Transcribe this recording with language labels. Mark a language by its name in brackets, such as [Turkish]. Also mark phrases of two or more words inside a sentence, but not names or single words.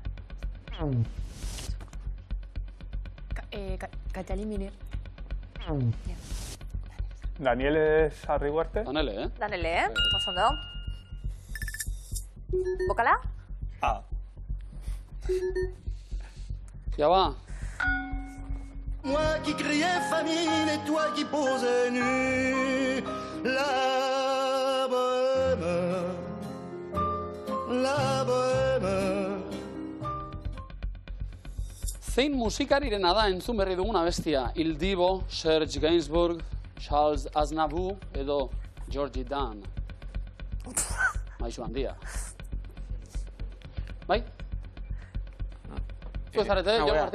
[Basque] Katxali Miner. Daniele Sarriugarte. Danele, Danele, oso ondo. Bokala? A. Ja ba. [French] Moi qui criais famine et toi qui posais nu. La bohème, la bohème. [Basque] Zein musikarirena da entzun berri duguna bestia? Il Divo, Serge Gainsbourg, Charles Aznavour edo Georgie Dan. Maixu handia. Bai? Zu ezarete, Jon Martin?